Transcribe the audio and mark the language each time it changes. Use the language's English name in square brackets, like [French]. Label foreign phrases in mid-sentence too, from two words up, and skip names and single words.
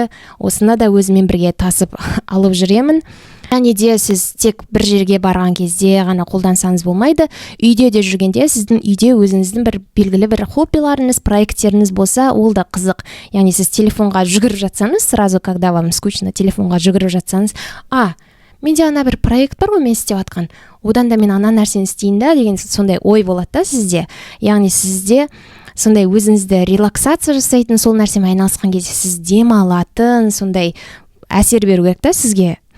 [Kazakh] Осыны да өзіммен бірге тасып алып жүремін. Және де сіз тек бір жерге барған кезде ғана қолдансаңыз болмайды. Үйде де жүргенде, сіздің үйде өзіңіздің бір белгілі бір хоббиларыңыз, проекттеріңіз болса, ол да қызық. Яғни сіз телефонға жүгіріп жатсаңыз, [Russian] сразу когда вам скучно, [Kazakh] телефонға жүгіріп жатсаңыз, менде ана бір проект бар ғой, мен істеп жатқан, одан да мен ана нәрсені істейін да деген сондай ой болады да сізде. Яғни сізде сондай өзіңізді релаксация жасайтын, сол нәрсемен айналысқан кезде сіз демалатын, сондай әсер беру керек та сізге.